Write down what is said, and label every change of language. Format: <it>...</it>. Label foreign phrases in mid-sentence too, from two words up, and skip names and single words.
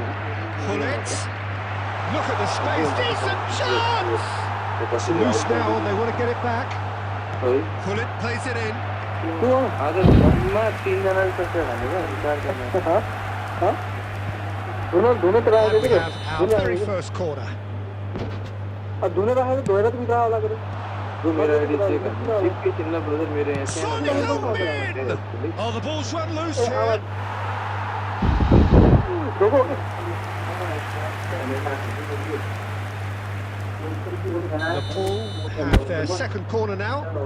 <en>Pullet. Look at the space. Decent chance! It's loose now and they want to get it back. Pullet plays it in. And we have our very first corner. अब धुने रहा है तो धोएगा तो भी रहा होगा करो Son Heung-min! Oh, the ball's run loose here. Nepal have their second corner now.</en>